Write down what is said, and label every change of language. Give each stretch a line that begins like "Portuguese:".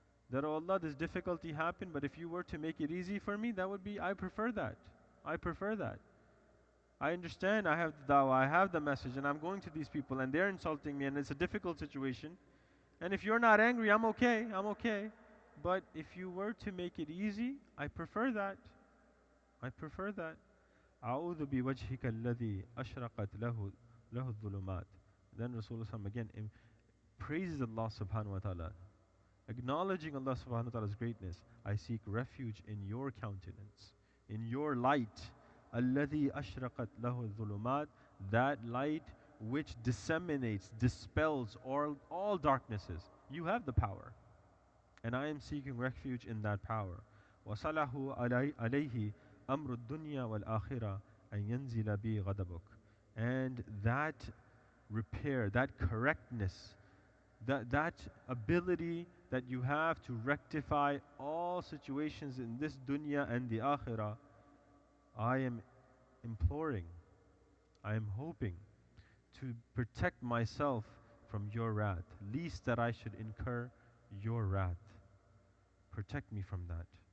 English: That, oh Allah, this difficulty happened, but if you were to make it easy for me, that would be, I prefer that. I prefer that. I understand I have the dawah, I have the message, and I'm going to these people, and they're insulting me, and it's a difficult situation. And if you're not angry, I'm okay, I'm okay. But if you were to make it easy, I prefer that. I prefer that.
Arabic: أعوذ بوجهك الذي أشرقت له الظلمات.
English: Then Rasulullah again praises Allah subhanahu wa ta'ala, acknowledging Allah subhanahu wa ta'ala's greatness. I seek refuge in your countenance, in your light.
Arabic: الذي أشرقت له الظلمات,
English: that light which disseminates, dispels all darknesses. You have the power, and I am seeking refuge in that power.
Arabic: وصله عليه أمر الدنيا والآخرة أن ينزل بي غضبك.
English: And that repair, that correctness, that ability that you have to rectify all situations in this dunya and the akhirah, I am imploring, I am hoping to protect myself from your wrath, least that I should incur your wrath. Protect me from that.